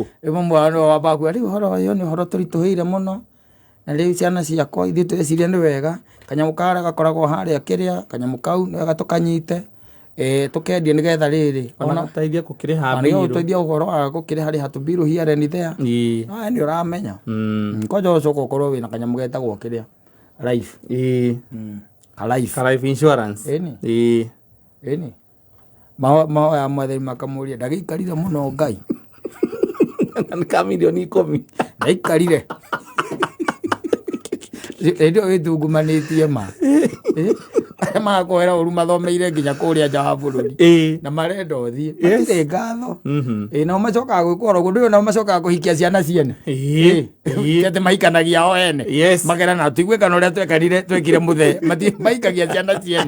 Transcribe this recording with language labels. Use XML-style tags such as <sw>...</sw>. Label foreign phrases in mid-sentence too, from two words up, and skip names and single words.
<ki>mwana wambaku rĩu ũhoro ũyũ nĩ ũhoro tũritũhĩire mũno na rĩu ciana ciakwa ithuĩ tweciria nĩ wega kanyamũ karĩa gakoragwo harĩa kĩrĩa kanyamũ kau nĩ wega tũkanyite tũkendie nĩgetha rĩrĩ ona gũteithia gũkĩrĩha mbirũ gũteithia ũhoro wa gũkĩrĩha tũmbirũ</ki> <en>here and there</en> <ki>no nĩ ũramenya kwanja ũcoka ũkorwo wĩna kanyamũ getagwo kĩrĩa life</ki> <en>life insurance</en> <ki>ĩni mahoya mwathani makamũria ndagĩikarire mũno Ngai ka milioni 10 ndaikarire ndio wĩtungumanĩtie ma magakwĩra ũru mathomeire nginya kũrĩa nja wa bũrũri na marenda ũthiĩ matirĩ ngatho nao macokaga gwĩkwo oro ũguo ndũĩ nao macokaga kũhikia ciana ciene atĩ mahikanagia o ene magera na tiguĩkana ũrĩa twekire mũthee mahikagia ciana ciene</ki>